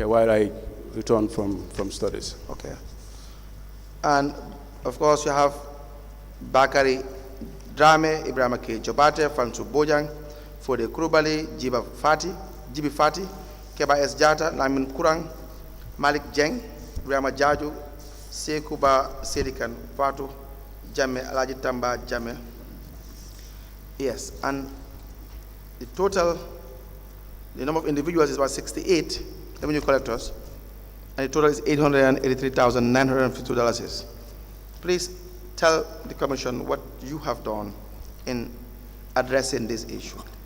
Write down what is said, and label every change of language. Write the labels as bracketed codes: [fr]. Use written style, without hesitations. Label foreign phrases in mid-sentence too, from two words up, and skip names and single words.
[en] Yeah, while I returned from studies. Okay. And of course you have Bakari Drame, Ibrahim K. Jobate, Fansu Bojang, Fode Kurubali, Jibi Fati, Keba S. Jata, Lamin Kurang, Malik Jeng, Ibrahim Jaju, Sekuba Sedikan, Fatu, Jame, Alaji Tamba, Jame. Yes, and the number of individuals is about 68 revenue collectors, and the total is $883,952. Please tell the Commission what you have done in addressing this issue.